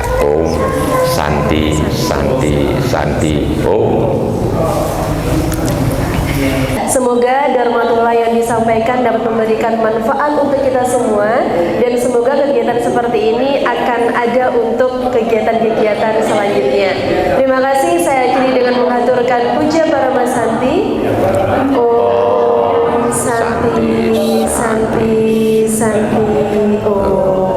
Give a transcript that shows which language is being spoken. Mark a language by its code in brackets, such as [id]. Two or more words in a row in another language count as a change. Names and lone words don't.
[sa] Om Santi Santi Santi Om. [id] Semoga Dharmatullah yang disampaikan dapat memberikan manfaat untuk kita semua, dan semoga kegiatan seperti ini akan ada untuk kegiatan-kegiatan selanjutnya. Terima kasih, saya akhiri dengan menghaturkan puja [sa] Parama Santi. Om Santi Santi Santi Om.